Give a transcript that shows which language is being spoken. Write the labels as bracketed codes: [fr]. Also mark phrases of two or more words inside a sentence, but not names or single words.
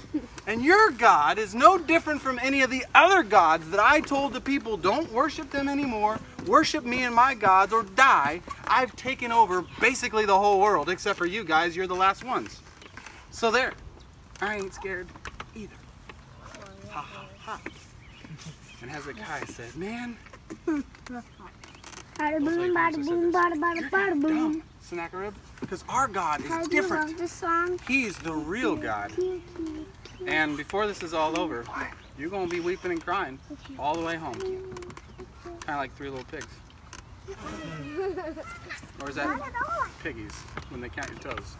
[en] And your God is no different from any of the other gods that I told the people, don't worship them anymore, worship me and my gods or die. I've taken over basically the whole world, except for you guys, you're the last ones. So there, I ain't scared either. Ha ha ha. And Hezekiah said, "Man, Bada boom, bada boom, bada bada bada boom. Sennacherib, because our God is I do different. love this song. He's the real God. And before this is all over, you're going to be weeping and crying all the way home. Kind of like 3 little pigs. Or is that piggies when they count your toes?